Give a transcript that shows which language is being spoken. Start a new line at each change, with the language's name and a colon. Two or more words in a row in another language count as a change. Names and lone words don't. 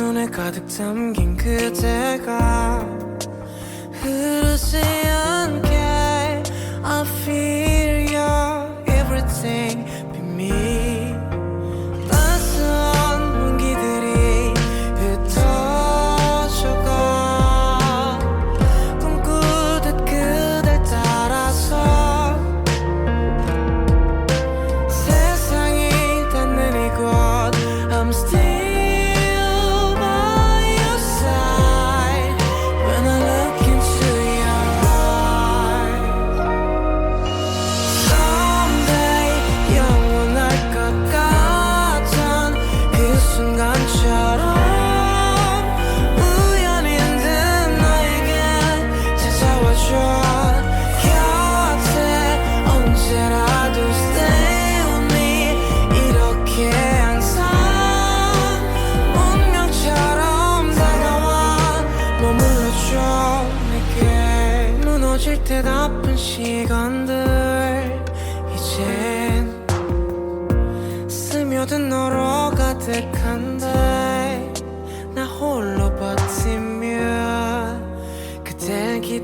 Korean: 가득 담긴 그대가 흐르지 않게
English: I feel your everything be me
Korean: 낯선 온기들이 흩어져가 꿈꾸듯 그댈 따라서 세상이 닿는 이곳
English: I'm still by your side when I look into your eyes Someday
Korean: 영원할 것 같던 그 순간처럼 우연히 든 너에게 찾아와줘 곁에 언제라도
English: stay with me
Korean: 이렇게 항상 운명처럼 다가와 머물러줘 내게 무너질 듯 아픈 시간들 이젠 스며든 너로 가득한데 나 홀로 버티며 그댈